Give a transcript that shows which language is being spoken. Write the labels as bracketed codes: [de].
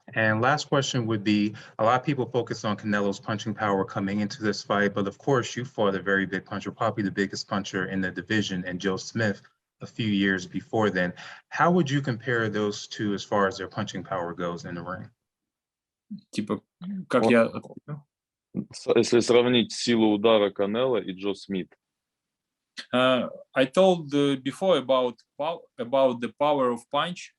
[en] And last question would be, a lot of people focus on Canelo's punching power coming into this fight, but of course you fought a very big puncher, probably the biggest puncher in the division, and Joe Smith a few years before then. How would you compare those two as far as their punching power goes in the ring? [ru] Типа, как я... Если сравнить силу удара Канело и Джо Смит. [en] I told before about the power of punch.